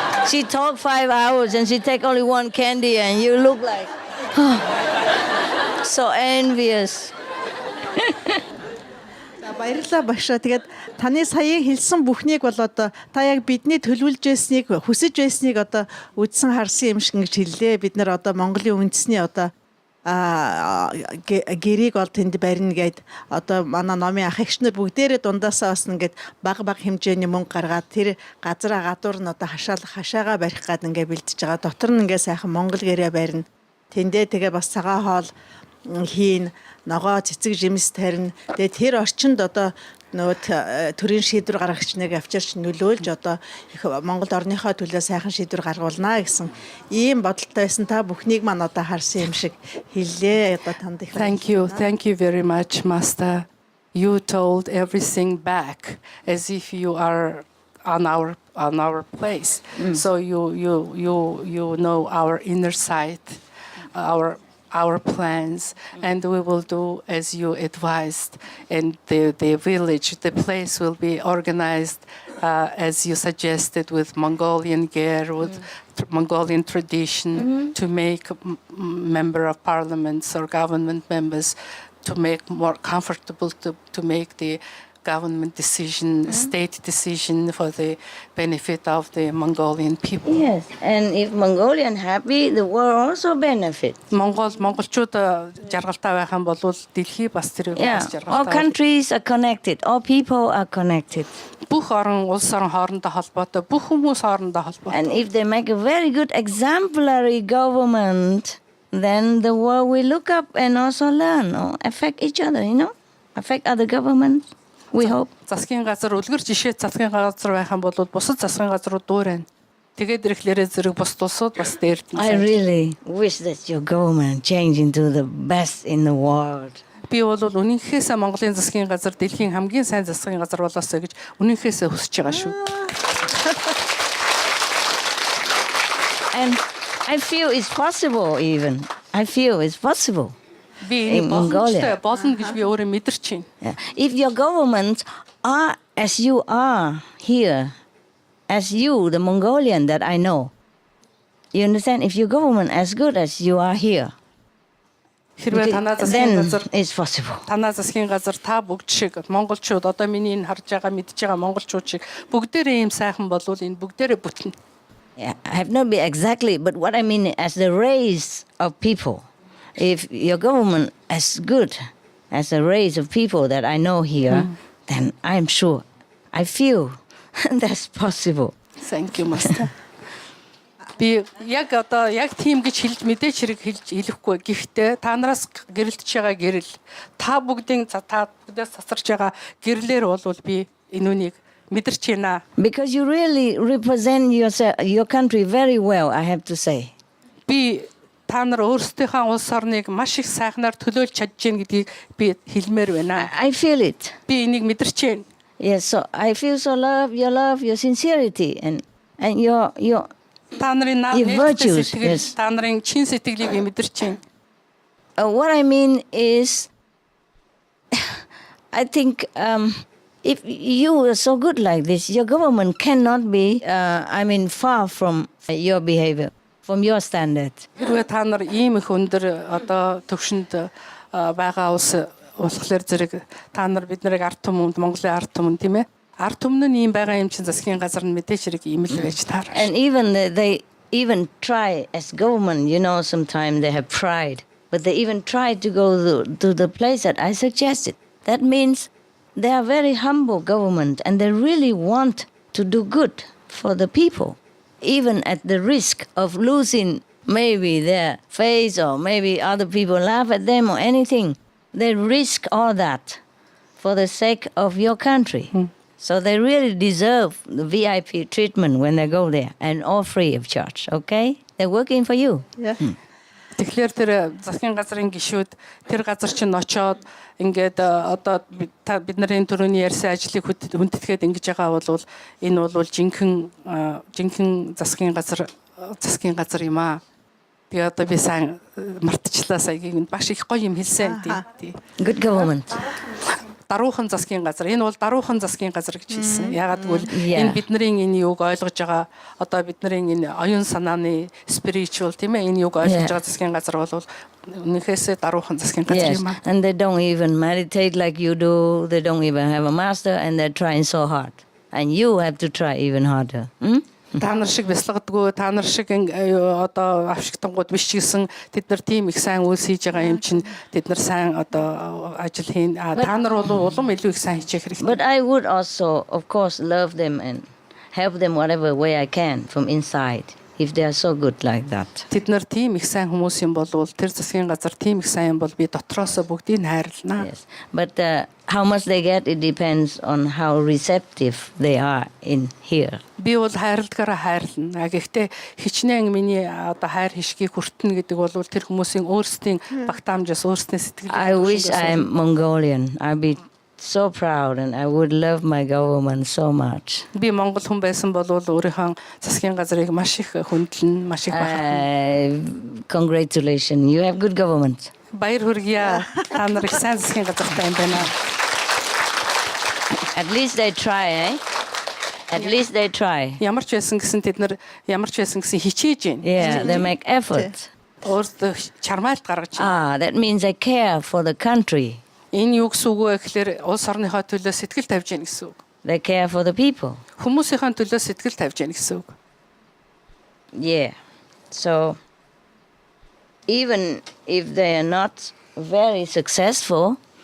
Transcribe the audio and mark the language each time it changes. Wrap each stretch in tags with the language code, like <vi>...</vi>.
<en>She talked 5 hours and she take only one candy and you look like so envious.</en> <mn>Баярлалаа багшаа. Тэгээд таны саяын хэлсэн бүхнийг бол одоо та яг бидний төлөвлөж байсныг хүсэж байсныг одоо үдсэн харсан юм шиг гэж хэллээ. Бид нар одоо Монголын үндэсний одоо гэрийг бол тэнд барина гэд одоо манай номын ах эгчнэр бүгдээрээ дундаасаа бас ингээд баг хэмжээний мөнгө гаргаад тэр газраа гадуур нь одоо хашаага барих гад ингээд бэлдэж байгаа. Дотор нь ингээд сайхан Монгол гэрээ барина. Тэндээ тэгээ бас цагаан хоол хийн, ногоо цэцэг жимс тарина. Тэгээ тэр орчинд одоо нөгөө төрийн шийдвэр гаргагч нэг авчирч нөлөөлж одоо их Монгол орныхоо төлөө сайхан шийдвэр гаргуулнаа гэсэн ийм бодолтой байсан. Та бүхнийг маань одоо харсан юм шиг хэллээ. Одоо танд их</mn> <en>Thank you very much, Master. You told everything back as if you are on our place. So you know our inner side, our plans, and we will do as you advised. And the village, the place will be organized as you suggested, with Mongolian gear, with Mongolian tradition, to make member of parliaments or government members to make more comfortable, to make the government decision, state decision for the benefit of the Mongolian people. Yes, and if Mongolian happy, the world also benefit.</en> <mn>Монголчууд жаргалтай байх юм бол дэлхий бас тэрийг</mn> <en>Yeah,</en> <mn>бас</mn> <en>all</en> <mn>жаргалтай.</mn> <en>countries are connected, all people are connected.</en> <mn>Бүх улс орон хоорондоо холбоотой, бүх хүмүүс хоорондоо холбоотой.</mn> <en>And if they make a very good exemplary government, then the world will look up and also learn or affect each other, affect other governments, we hope.</en> <mn>Засгийн газар үлгэр жишээ засгийн газар байх юм бол бусад засгийн газрууд дуурайна. Тэгээд ирэхлээрээ зэрэг бус тусууд бас дээрдэн.</mn> <en>I really wish that your government change into the best in the world.</en> <mn>Би бол үнэнхээсээ Монголын засгийн газар дэлхийн хамгийн сайн засгийн газар болоосоо гэж үнэнхээсээ хүсэж байгаа шүү.</mn> <en>And I feel it's possible even. I feel it's possible.</en> <mn>Би энэ боломжтой болно гэж би өөрөө мэдэрч байна.</mn> <en>If your governments are as you are here, as you, the Mongolian that I know, you understand? If your government as good as you are here,</en> <mn>Хэрвээ танаа засгийн газар</mn> <en>it's possible.</en> <mn>Танаа засгийн газар та бүгд шиг монголчууд одоо миний энэ харж байгаа мэдж байгаа монголчууд шиг бүгдээрээ ийм сайхан болвол энэ бүгдээрээ бүтнэ.</mn> <en>Yeah, I have not been exactly, but what I mean as the race of people. If your government as good as the race of people that I know here, then I'm sure, I feel that's possible. Thank you, Master.</en> <mn>Би яг тийм гэж хэлж мэдээч хэрэг хэлэхгүй. Гэхдээ та нараас гэрэлтэж байгаа гэрэл та бүгдээс цацарч байгаа гэрлэр болвол би энэ үнийг мэдэрч байна.</mn> <en>Because you really represent your country very well, I have to say.</en> <mn>Би та нар өөрсдийнхээ улс орныг маш их сайхнаар төлөөлж чадж гин гэдгийг би хэлмээр байна.</mn> <en>I feel it.</en> <mn>Би энийг мэдэрч байна.</mn> <en>Yes, so I feel so love, your sincerity and your</en> <mn>та нарын</mn> <en>virtues. Yes.</en> <mn>Та нарын чин сэтгэлийг би мэдэрч байна.</mn> <en>What I mean is, I think if you are so good like this, your government cannot be, far from your behavior, from your standard.</en> <mn>Хэрвээ та нар ийм их өндөр одоо төвшөнд байгаа улс болохоор зэрэг та нар бид нарыг ард түмэнд Монголын ард түмэн тийм ээ. Ард түмэн нь ийм байгаа юм чин засгийн газар нь мэдээж хэрэг ийм л байж таар.</mn> <en>And they even try as government, sometimes they have pride, but they even try to go to the place that I suggested. That means they are very humble government and they really want to do good for the people, even at the risk of losing maybe their face or maybe other people laugh at them or anything. They risk all that for the sake of your country. So they really deserve the VIP treatment when they go there and all free of charge, okay? They're working for you. Yeah.</en> <mn>Тэгэхээр тэр засгийн газрын гишүүд тэр газар чинь очоод ингээд одоо бид нарын төрөний ярьсан ажлыг хүндэтгэхэд ингэж байгаа бол энэ бол жинхэнэ засгийн газар юм аа. Би одоо би сайн мартчихлаа саягийн маш их гоё юм хэлсэн тий.</mn> <en>Good government.</en> <mn>Даруухан засгийн газар. Энэ бол даруухан засгийн газар гэж хэлсэн. Ягаад гэвэл энэ бидний энэ юуг ойлгож байгаа одоо бидний энэ оюун санааны spiritual тийм ээ энэ юуг ойлгож байгаа засгийн газар бол үнэхээсээ даруухан засгийн газар юм аа.</mn> <en>And they don't even meditate like you do. They don't even have a master and they're trying so hard. And you have to try even harder.</en> <mn>Та нар шиг бясалгадгүй, та нар шиг одоо авшигтангууд биш ч гэсэн тэд нар тийм их сайн үйлс хийж байгаа юм чинь тэд нар сайн одоо ажил хийн. Та нар бол улам илүү их сайн хийчих хэрэгтэй.</mn> <en>But I would also, of course, love them and help them whatever way I can from inside. If they are so good like that.</en> <mn>Тэд нар тийм их сайн хүмүүс юм бол тэр засгийн газар тийм их сайн юм бол би дотроосоо бүгдийг хайрлана.</mn> <en>Yes. But how much they get, it depends on how receptive they are in here.</en> <mn>Би бол хайрладгаараа хайрлана. Гэхдээ хичнээн миний одоо хайр хишгийг хүртэнэ гэдэг бол тэр хүмүүсийн өөрсдийн багтаамжаас өөрсдийн сэтгэл.</mn> <en>I wish I am Mongolian. I'd be so proud and I would love my government so much.</en> <mn>Би монгол хүн байсан бол өөрийнхөө засгийн газрыг маш их хүндлэн, маш их бахархна.</mn> <en>Congratulations. You have good government.</en> <mn>Баяр хүргье. Та нар их сайн засгийн газартай юм байна.</mn> <en>At least they try, eh? At least they try.</en> <mn>Ямар ч байсан гэсэн тэд нар ямар ч байсан гэсэн хичээж байна.</mn> <en>Yeah, they make effort.</en> <mn>Өөрсдөө чармайлт гаргаж байна.</mn> <en>That means they care for the country.</en> <mn>Энэ юу гэсэн үг вэ гэхээр улс орныхоо төлөө сэтгэл тавьж яах гэсэн үг.</mn> <en>They care for the people.</en> <mn>Хүмүүсийн төлөө сэтгэл тавьж яах гэсэн үг.</mn> <en>Yeah. So even if they are not very successful,</en>